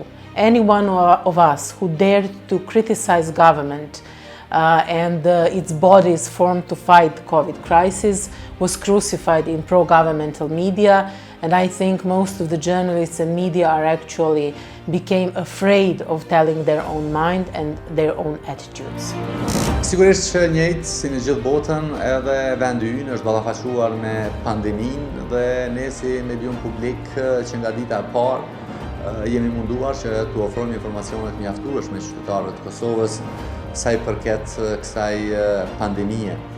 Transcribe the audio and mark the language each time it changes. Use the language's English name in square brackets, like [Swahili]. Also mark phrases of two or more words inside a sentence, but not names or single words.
[English] Any one of us who dared to criticize government and its bodies formed to fight the COVID crisis was crucified in pro-governmental media, and I think most of the journalists and media are actually became afraid of telling their own mind and their own attitudes. [Albanian] Sigurisht që njëjtë si në gjithë botën, edhe vendi ynë është ballafaquar me pandeminë dhe ne si medium publik që nga dita e parë jemi munduar që t'u ofrojmë informacione të mjaftueshme qytetarëve të Kosovës sa i përket kësaj pandemie.